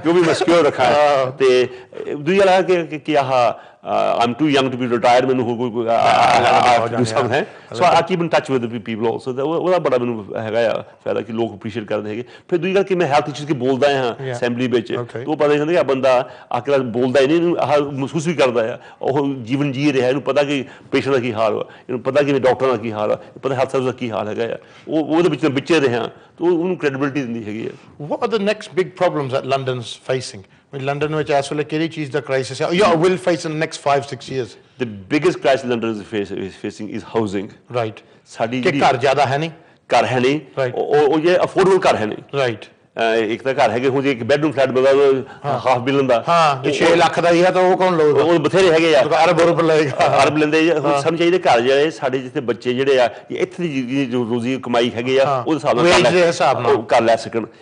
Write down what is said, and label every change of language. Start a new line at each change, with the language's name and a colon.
Punjabi: ਉਹ ਵੀ ਮੈਂ ਸਿਕਿਉਰ ਰੱਖਾਂ ਤੇ ਦੂਜੀ ਗੱਲ ਹੈ ਕਿ ਆਹ
English: I'm too young to be retired
Punjabi: ਮੈਨੂੰ
English: I have to do something so I keep in touch with the people also
Punjabi: ਉਹਦਾ ਬੜਾ ਮੈਨੂੰ ਹੈਗਾ ਆ ਫਾਇਦਾ ਕਿ ਲੋਕ ਅਪਰੀਸ਼ੀਏਟ ਕਰਦੇ ਹੈਗੇ ਫਿਰ ਦੂਜੀ ਗੱਲ ਕਿ ਮੈਂ ਹੈਲਥ ਇਸ਼ੂਜ਼ ਕੇ ਬੋਲਦਾ ਹਾਂ ਅਸੈਂਬਲੀ ਵਿੱਚ ਉਹ ਪਤਾ ਨਹੀਂ ਕਿ ਆ ਬੰਦਾ ਆਖਿਰ ਬੋਲਦਾ ਹੀ ਨਹੀਂ ਆਹ ਮਹਿਸੂਸ ਵੀ ਕਰਦਾ ਆ ਉਹ ਜੀਵਨ ਜੀ ਰਿਹਾ ਇਹਨੂੰ ਪਤਾ ਕਿ ਪੇਸ਼ੈਂਟ ਦਾ ਕੀ ਹਾਲ ਵਾ ਇਹਨੂੰ ਪਤਾ ਕਿ ਡਾਕਟਰ ਦਾ ਕੀ ਹਾਲ ਆ ਪਤਾ ਹੈਲਥ ਸਰਵਿਸ ਦਾ ਕੀ ਹਾਲ ਹੈਗਾ ਆ ਉਹਦੇ ਵਿੱਚ ਰਿਹਾ ਤਾਂ ਉਹਨੂੰ ਕ੍ਰੈਡੀਬਿਲਿਟੀ ਦਿੰਦੀ ਹੈਗੀ ਆ
English: What are the next big problems that London's facing? I mean, London
Punjabi: ਵਿੱਚ ਇਸ ਵੇਲੇ ਕਿਹੜੀ ਚੀਜ਼ ਦਾ ਕ੍ਰਾਈਸਿਸ ਹੈ ਜਾਂ
English: will face in the next 5-6 years? The biggest crisis London is facing is housing. Right.
Punjabi: ਸਾਡੀ ਕਿ ਘਰ ਜ਼ਿਆਦਾ ਹੈ ਨਹੀਂ ਘਰ ਹੈ ਨਹੀਂ ਉਹ ਇਹ ਅਫੋਰਡੇਬਲ ਘਰ ਹੈ ਨਹੀਂ ਰਾਈਟ ਇੱਕ ਤਾਂ ਘਰ ਹੈਗੇ ਹੁਣ ਜੇ ਇੱਕ ਬੈਡਰੂਮ ਫਲੈਟ ਮਿਲਦਾ ਹਾਫ ਬਿਲਨ ਦਾ ਜੇ 6 ਲੱਖ ਦਾ ਹੀ ਹੈ ਤਾਂ ਉਹ ਕੌਣ ਲਊਗਾ? ਉਹ ਬਥੇਰੇ ਹੈਗੇ ਆ, ਅਰਬ ਲਏਗਾ, ਅਰਬ ਲੈਂਦੇ। ਸਾਨੂੰ ਚਾਹੀਦੇ ਘਰ ਜਿਹੜੇ ਸਾਡੇ ਜਿੱਥੇ ਬੱਚੇ ਜਿਹੜੇ ਆ ਇੱਥੇ ਦੀ ਜੋ ਰੋਜ਼ੀ ਕਮਾਈ ਹੈਗੇ ਆ ਉਹਦੇ ਹਿਸਾਬ ਨਾਲ ਕਰ ਲੈ ਸਕਣ।